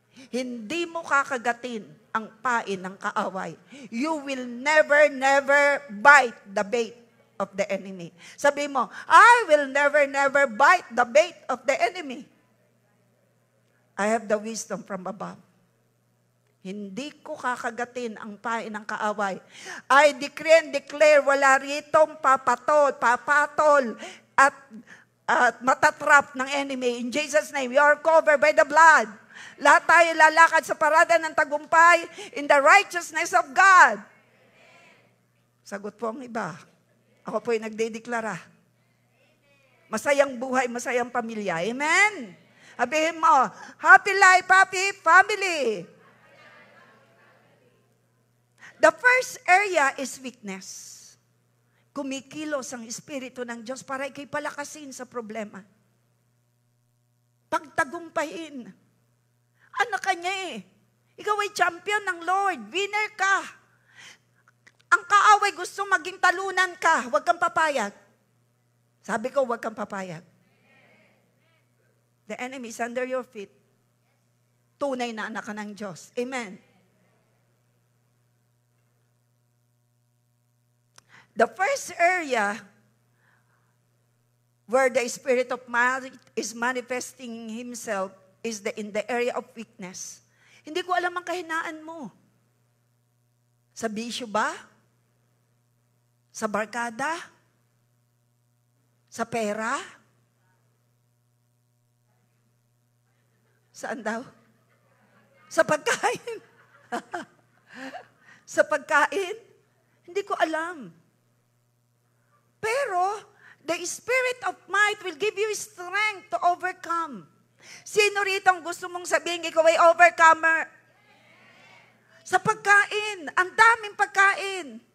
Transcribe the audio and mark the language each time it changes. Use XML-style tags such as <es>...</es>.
<tl>Hindi mo kakagatin ang pain ng kaaway.</tl> <en>You will never bite the bait of the enemy. Sabihin mo, I will never bite the bait of the enemy. I have the wisdom from above.</en> <tl>Hindi ko kakagatin ang pain ng kaaway. I decree and declare, wala ritong papatol, at matatrap ng enemy.</tl> <en>In Jesus' name, we are covered by the blood.</en> <tl>Lahat tayo lalakad sa parada ng tagumpay in the righteousness of God. Sagot po ang iba. Ako po ay nagdedeklara. Masayang buhay, masayang pamilya. Amen?</tl> <en>Sabihin mo, happy life, happy family. The first area is weakness.</en> <tl>Kumikilos ang Espiritu ng Diyos para ikay palakasin sa problema. Pagtagumpayin. Anak ka niya eh. Ikaw ay champion ng Lord. Winner ka. Ang kaaway gusto maging talunan ka. Huwag kang papayag. Sabi ko, huwag kang papayag.</tl> <en>The enemy is under your feet. Tunay na anak ka ng Diyos. Amen. The first area where the Spirit of might is manifesting Himself is in the area of weakness.</en> <tl>Hindi ko alam ang kahinaan mo. Sa bisyo ba? Sa barkada? Sa pera? Saan daw? Sa pagkain? Sa pagkain? Hindi ko alam.</tl> <en>Pero, the Spirit of might will give you strength to overcome.</en> <tl>Sino rito ang gusto mong sabihin, ikaw ay overcomer? Sa pagkain, ang daming pagkain.</tl>